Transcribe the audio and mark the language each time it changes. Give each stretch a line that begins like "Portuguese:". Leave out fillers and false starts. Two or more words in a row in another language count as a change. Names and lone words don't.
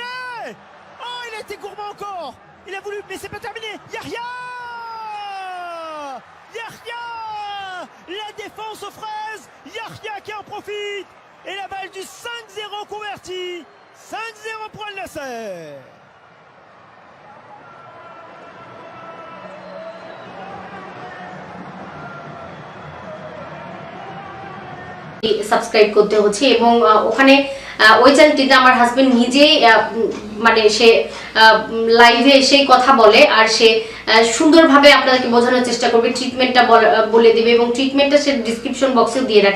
French: Oh, il a été gourmand encore. Il a voulu, mais c'est pas terminé. Yahya, la défense aux fraises. Yahya qui en profite. Et la balle du 5-0 converti. 5-0 pour Al Nassr.
Bangla: সাবস্ক্রাইব করতে হচ্ছে এবং ওখানে ওই চ্যানেলটিতে আমার হাজবেন্ড নিজেই মানে সে লাইভে এসে কথা বলে আর সে সুন্দরভাবে আপনাদেরকে বোঝানোর চেষ্টা করবে, ট্রিটমেন্টটা বলে দেবে এবং ট্রিটমেন্টটা সে
English: description box
Bangla: দিয়ে রাখে।